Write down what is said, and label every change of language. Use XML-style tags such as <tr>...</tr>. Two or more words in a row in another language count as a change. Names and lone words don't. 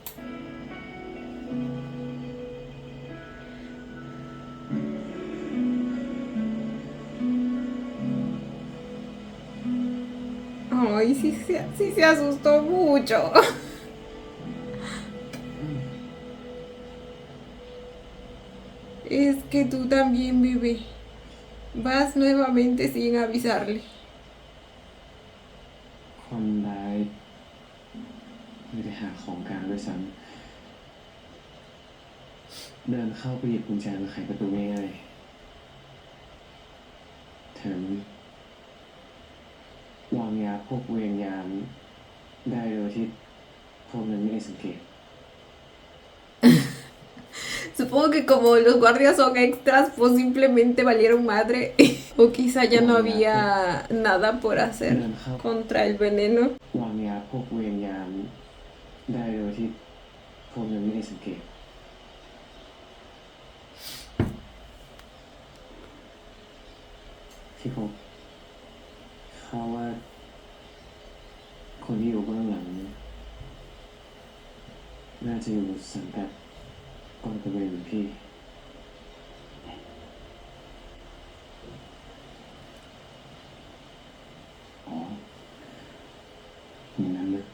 <es>Ay, sí se asustó mucho. Es que tú también, bebé. Vas nuevamente sin avisarle.</es> <th>คนร้ายไม่ได้หาของกลางด้วยซ้ำเดินเข้าไปหยิบกุญแจมาไขประตูง่ายๆแถมวางยาพวกเวรยามได้โดยที่พวกนั้นไม่ได้สังเกต</th> <es>Supongo que como los guardias son extras, pues simplemente valieron madre. O quizá ya no había nada por hacer contra el veneno.</es> <th>วางยาพวกเวรยามได้โดยที่พวกนั้นไม่ได้สังเกต ที่พบเขาว่าคนที่อยู่เบื้องหลังน่าจะอยู่สังกัดกองตระเวนเหมือนพี่อ๋อนี่นะ</th>